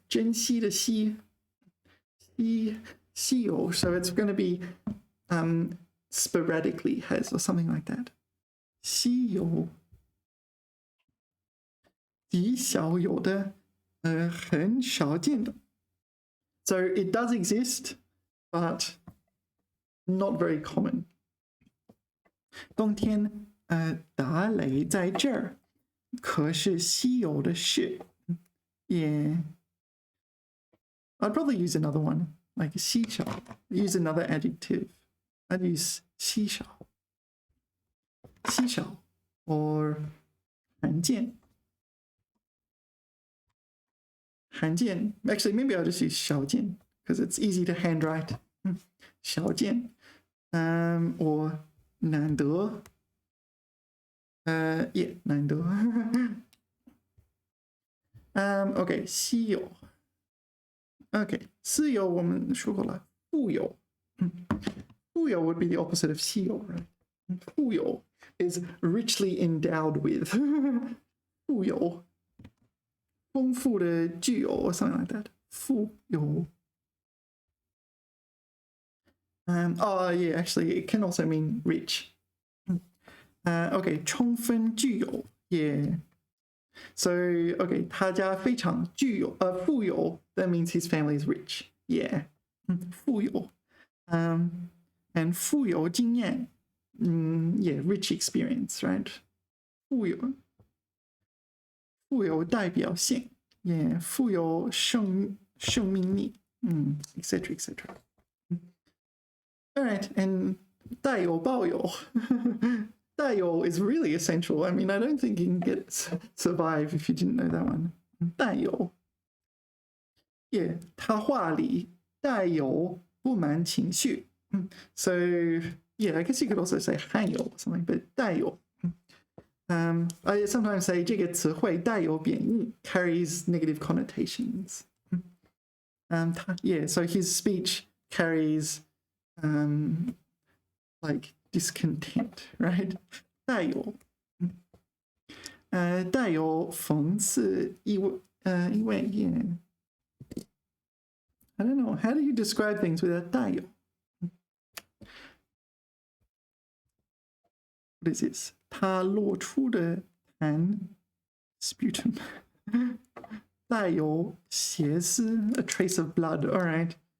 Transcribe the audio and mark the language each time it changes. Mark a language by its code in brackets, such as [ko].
[zh] 珍惜的稀有, [en] so it's going to be sporadically has or something like that. [zh] 稀有极少有的很少见的 [en] So it does exist, but not very common. [zh] 冬天打雷在这儿，可是稀有的是 Yeah. [en] I'd probably use another one, like 稀少. Use another adjective. I'd use 稀少 or 罕见 Actually, maybe I'll just use 少见 because it's easy to handwrite. 少见 or 难得 yeah, 难得OK, 稀有 OK, [zh] 私有我们说过了富有富有 [en] would be the opposite of 稀有 right? 富有 is richly endowed with [zh] 富有丰富的具有 [en] or something like that. 富有 yeah, actually, it can also mean rich. Okay, 充分具有 yeah. So, okay, [zh] 他家非常具有富有 [en] that means his family is rich. Yeah. 富有 and [zh] 富有经验 [en] yeah, rich experience, right? [zh] 富有代表性 yeah, 富有生命力 etc. [en] etc. All right, and 带有抱有带有 is really essential. I mean, I don't think you can survive if you didn't know that one. 带有 yeah, [zh] 他话里带有不满情绪 [en] So, yeah, I guess you could also say 含有 or something, but 带有I sometimes say [zh] 这个词汇带有贬义 [en] carries negative connotations. Yeah, so his speech carries like discontent, right? [zh] 带有讽刺意味 yeah. [en] I don't know. How do you describe things without 带有 What is this? [zh] 他露出的痰 sputum 带有血丝 [en] a trace of blood. [zh] All right.